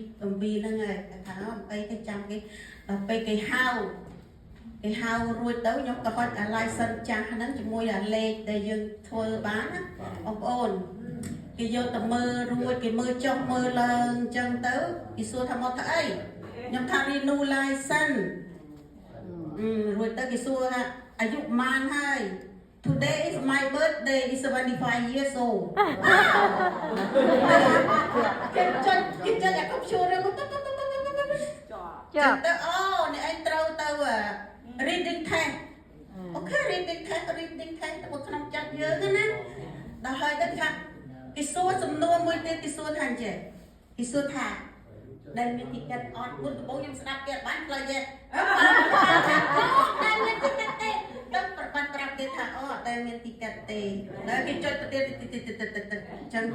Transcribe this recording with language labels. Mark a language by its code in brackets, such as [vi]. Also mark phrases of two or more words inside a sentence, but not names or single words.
[km] អំពីហ្នឹងហើយថាអីទៅចាំគេដល់ពេលគេហៅរួចទៅខ្ញុំក៏ហុចអា license ចាស់ហ្នឹងជាមួយអាលេខដែលយើងធ្វើបានណាបងប្អូនគេយកទៅមើលរួចគេមើលចុះមើលឡើងអញ្ចឹងទៅគេសួរថាមកធ្វើអីខ្ញុំថា [en] renew license [km] រួចទៅគេសួរថាអាយុប៉ុន្មានហើយ [en] Today is my birthday is 75 years old [km] គេចុចអាកុំព្យូទ័រទៅទៅនេះឯងត្រូវទៅ [en] reading test [km] អូខេ [en] reading test [km] ទៅក្នុងចិត្តយើងណាដល់ហើយទៅថាគេសួរសំណួរមួយទៀតគេសួរថាអញ្ចឹងគេសួរថាដែលមានទីកាត់អត់មុនដំបូងខ្ញុំស្ដាប់គេបានផ្លូវទេដែលមានទីកាត់ទេទៅប្របាត់ប្រាប់គេថាអូតែមានទីកាត់ទេហើយគេចុចទៅទៀតចឹងទៅ